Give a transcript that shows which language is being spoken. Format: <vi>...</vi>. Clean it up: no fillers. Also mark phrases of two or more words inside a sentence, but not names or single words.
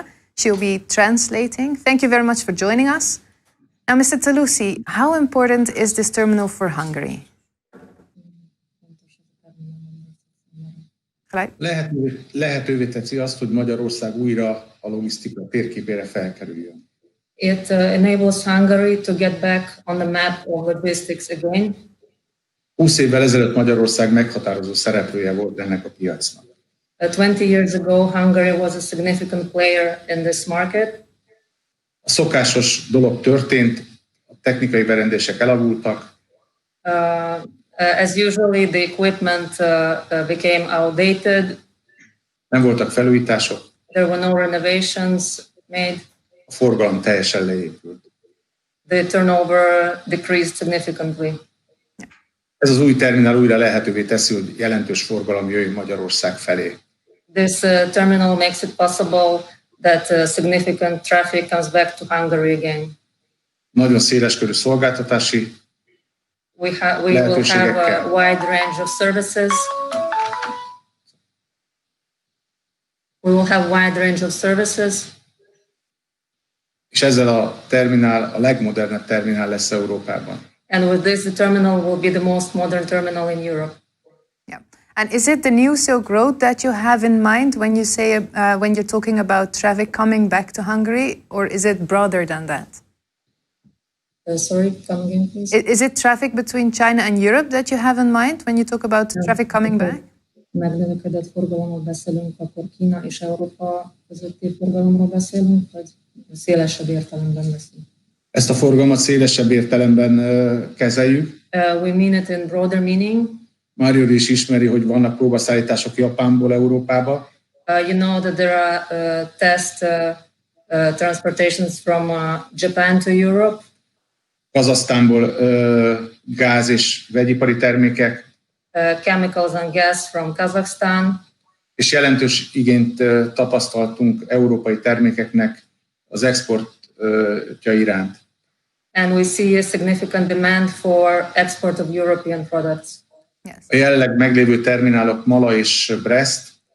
<en>She'll be translating. Thank you very much for joining us. Now, Mr. Talosi, how important is this terminal for Hungary?</en> <hu>Lehetővé teszi azt, hogy Magyarország újra a logisztika térképére felkerüljön.</hu> <en>It enables Hungary to get back on the map of logistics again.</en> <hu>20 évvel ezelőtt Magyarország meghatározó szereplője volt ennek a piacnak.</hu> <en>20 years ago, Hungary was a significant player in this market.</en> <hu>A szokásos dolog történt, a technikai berendezések elavultak.</hu> <en>As usually, the equipment became outdated.</en> <hu>Nem voltak felújítások.</hu> <en>There were no renovations made.</en> <hu>A forgalom teljesen leépült.</hu> <en>The turnover decreased significantly.</en> <hu>Ez az új terminál újra lehetővé teszi, hogy jelentős forgalom jöjjön Magyarország felé.</hu> <en>This terminal makes it possible that significant traffic comes back to Hungary again.</en> <hu>Nagyon széleskörű szolgáltatási</hu> <en>We will have a wide range of services.</en> <hu>És ezzel a terminál a legmodernebb terminál lesz Európában.</hu> <en>And with this, the terminal will be the most modern terminal in Europe. Yeah. And is it the new Silk Road that you have in mind when you say when you're talking about traffic coming back to Hungary, or is it broader than that? Sorry, come again, please. Is it traffic between China and Europe that you have in mind when you talk about traffic coming back?</en> <hu>Megnövekedett forgalomról beszélünk, akkor Kína és Európa közötti forgalomról beszélünk, vagy szélesebb értelemben beszélünk? Ezt a forgalmat szélesebb értelemben kezeljük.</hu> <en>We mean it in broader meaning.</en> <hu>Mário is ismeri, hogy vannak próbaszállítások Japánból Európába.</hu> <en>You know that there are test transportations from Japan to Europe.</en> <hu>Kazahsztánból gáz és vegyipari termékek.</hu> <en>Chemicals and gas from Kazakhstan.</en> <hu>És jelentős igényt tapasztaltunk európai termékeknek az exportja iránt.</hu> <en>And we see a significant demand for export of European products. Yes.</en> <hu>A jelenleg meglévő terminálok Mala és Brest.</hu>